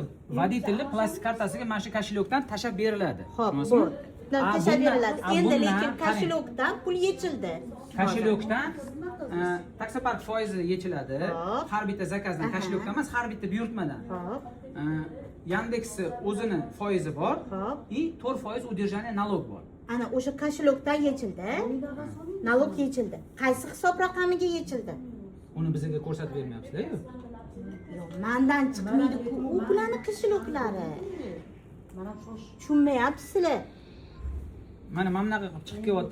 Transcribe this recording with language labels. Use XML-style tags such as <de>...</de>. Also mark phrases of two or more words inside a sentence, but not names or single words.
<uz>Voditelni plastik kartasiga mana shu kashilokdan tashab beriladi. Xo'p, bo'ldi. Tashab beriladi. Endi lekin kashilokdan pul yechildi. Kashilokdan taksopark foizi yechiladi. Har bitta zakazdan kashilokdan emas, har bitta buyurtmadan. Hop. Yandexni o'zini foizi bor,</uz> <ru>и 4% удержание налог bor.</ru> <uz>Ana o'sha kashilokdan yechildi. Nalog yechildi. Qaysi hisob raqamiga yechildi? Uni bizga ko'rsatib bermayapsizlar-ku. Yo'q, mendan chiqmaydi-ku. U bularning kashiloklari. Tushunmayapsizlar. Mana bunaqa qilib chiqib kelyapti.</uz>